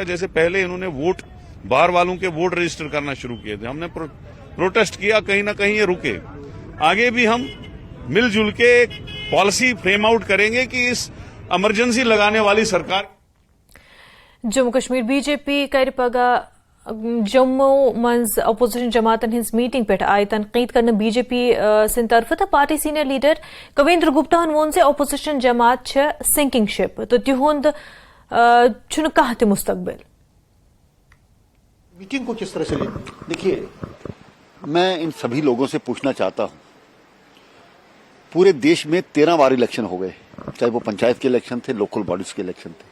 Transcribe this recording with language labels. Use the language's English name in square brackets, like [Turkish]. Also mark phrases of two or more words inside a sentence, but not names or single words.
[Hindi] जैसे पहले इन्होंने वोट, बाहर वालों के वोट रजिस्टर करना शुरू किए थे, हमने प्रोटेस्ट किया, कहीं ना कहीं ये रुके। आगे भी हम मिलजुल के एक [English] policy frame out [Hindi] करेंगे कि इस इमरजेंसी लगाने वाली सरकार। [Kashmiri] जम्मू कश्मीर बीजेपी कर पगह जम्मू मज अपोजिशन जमातन हिंस मीटिंग पे आय तनकीद करने बीजेपी सिंध तरफ तो पार्टी [English] senior leader [Kashmiri] कविंद्र गुप्ता वोन से अपोजिशन जमात [English] sinking ship [Kashmiri] तो तिहुंद कह त मुस्तकबिल। [Hindi] मीटिंग को किस तरह से लें? देखिए, मैं इन सभी लोगों से पूछना चाहता हूं, पूरे देश में 13 बार इलेक्शन हो गए, चाहे वो पंचायत के इलेक्शन थे, लोकल बॉडीज के इलेक्शन थे।